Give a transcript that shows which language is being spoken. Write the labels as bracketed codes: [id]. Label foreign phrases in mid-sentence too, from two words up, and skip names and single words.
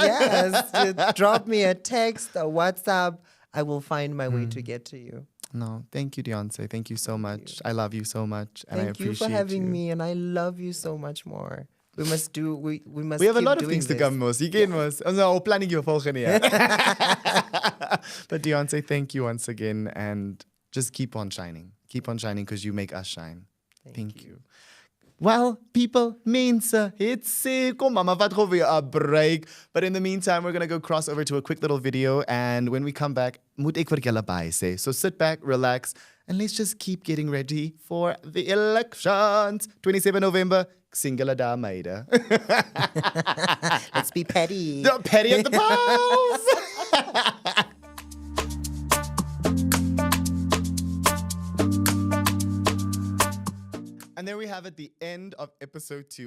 [en] Yes, just drop me a text, a WhatsApp. I will find my way to get to you. No, thank you, Deyonce. Thank you so much. I love you so much, and I Thank appreciate you for having me, and I love you so much more. We must. We have a keep lot of doing things to this. come, Mos. You get Mos. Ons planning your [af] volgende jaar. [en] But Deyonce, thank you once again, and just keep on shining. Keep on shining, because you make us shine. Thank you. Well, people, [af] mense, it's kom mama vat gou weer 'n break. [en] But in the meantime, we're going to go cross over to a quick little video, and when we come back, [af] moet ek vir julle bye sê. [en] So sit back, relax, and let's just keep getting ready for the elections. 27 November, singular da meide. Let's be petty. Petty at the polls. And there we have it, the end of episode 2.